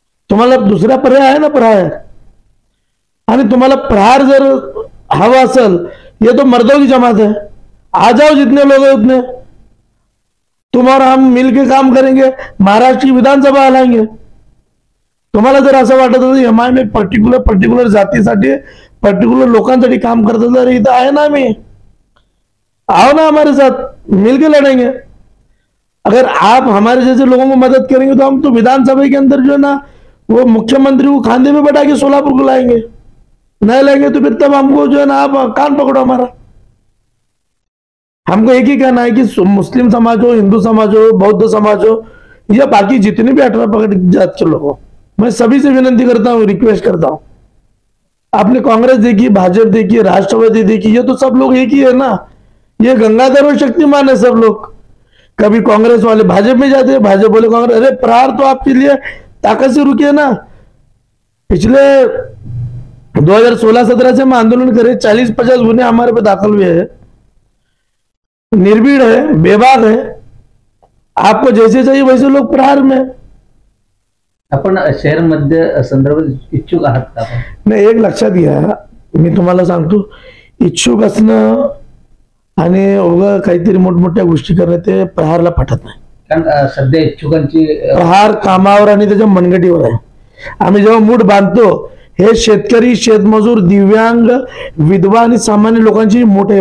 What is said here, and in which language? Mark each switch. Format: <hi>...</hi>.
<mr>तुम्हाला दुसरा पर्याय आहे ना प्रहार, आणि तुम्हाला प्रहार जर हवा असेल,</mr> <hi>ये तो मर्दों की जमात है, आ जाओ जितने लोग हैं उतने, तुम और हम मिलके काम करेंगे, महाराष्ट्र की विधानसभा हलाएंगे.</hi> <mr>तुम्हाला जर असं वाटत असेल MIM एक पर्टिक्युलर जातीसाठी, पर्टिक्युलर लोकांसाठी काम करत असेल, तर इथं आहे ना, आम्ही</mr> <hi>आओ ना हमारे साथ, मिलके लड़ेंगे. अगर आप हमारे जैसे लोगों को मदद करेंगे तो हम तो विधानसभा के अंदर जो है ना, वो मुख्यमंत्री को खांदे में बैठा के सोलापुर को लाएंगे. नहीं लाएंगे तो फिर तब हमको जो है ना, आप कान पकड़ो हमारा. हमको एक ही कहना है कि मुस्लिम समाज हो, हिंदू समाज हो, बौद्ध समाज हो या बाकी जितने भी 18 पगड़ जात के लोग हो, मैं सभी से विनती करता हूँ, रिक्वेस्ट करता हूँ, आपने कांग्रेस देखी, भाजपा देखी, राष्ट्रवादी देखी, ये तो सब लोग एक ही है ना। ये गंगाधर और शक्तिमान है सब लोग। कभी कांग्रेस वाले भाजपा में जाते हैं, भाजपा वाले कांग्रेस। अरे प्रहार तो आपके लिए ताकत से रुकी है ना। पिछले 2016-17 से हम आंदोलन करे, 40-50 गुने हमारे पे दाखिल हुए हैं। निर्भीड़ है, बेबाक है, आपको जैसे चाहिए वैसे लोग प्रहार में।</hi> <mr>आपण शेअर मध्ये संदर्भात इच्छुक आहात का? नाही, एक लक्षात घ्या, मी तुम्हाला सांगतो, इच्छुक असणं आणि उगा काहीतरी मोठमोठ्या गोष्टी करणं ते प्रहारला पटत नाही. कारण सध्या इच्छुकांची प्रहार कामावर आणि त्याच्या मनगटीवर आहे. आम्ही जेव्हा मूठ बांधतो, हे शेतकरी, शेतमजूर, दिव्यांग, विधवा आणि सामान्य लोकांची मूठ आहे.</mr>